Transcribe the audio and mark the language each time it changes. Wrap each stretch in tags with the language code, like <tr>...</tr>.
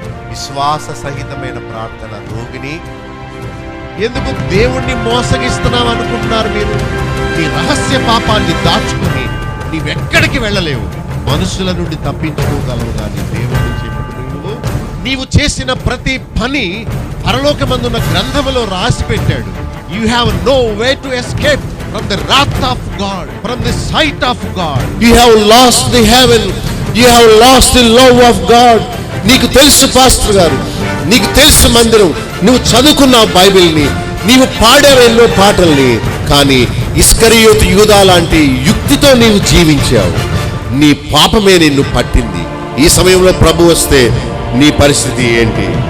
<te>విశ్వాస సహితమైన ప్రార్థన. రోగిని ఎందుకు దేవుణ్ణి మోసగిస్తున్నావు అనుకుంటున్నారు మీరు? నీ రహస్య పాపాన్ని దాచుకుని నీవెక్కడికి వెళ్ళలేవు. మనుషుల నుండి తప్పించుకోగలవు కానీ దేవుడిని చెప్పుకుని నీవు చేసిన ప్రతి పని పరలోకమందున్న గ్రంథములో రాసి పెట్టాడు.</te> <en>You have no way to escape from the wrath of God, from the sight of God. You have lost the heaven. You have lost the love of God.</en> <te>నీకు తెలుసు పాస్టర్ గారు, నీకు తెలుసు మందిరం, నువ్వు చదువుకున్నావు బైబిల్ని, నీవు పాడావు ఎన్నో పాటల్ని, కానీ ఇస్కరియోతు యూదా లాంటి యుక్తితో నీవు జీవించావు. నీ పాపమే నిన్ను పట్టింది. ఈ సమయంలో ప్రభు వస్తే నీ పరిస్థితి ఏంటి?</te>